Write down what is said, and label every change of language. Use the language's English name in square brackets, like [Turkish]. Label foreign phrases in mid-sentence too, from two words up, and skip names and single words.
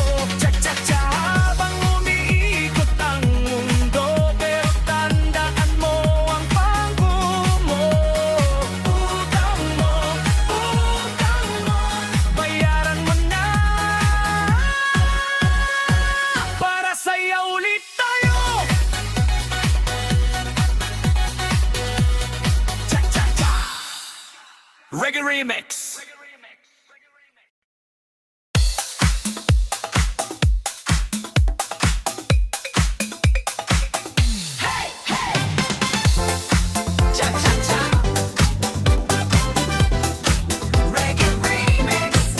[Filipino] Cha-cha-cha habang umiikot ang mundo, pero tandaan mo ang pangko mo. Utang mo, bayaran mo na para saya ulit tayo. [English] Cha-cha-cha, Reggae Remix. Cha-cha-cha, Reggae Remix.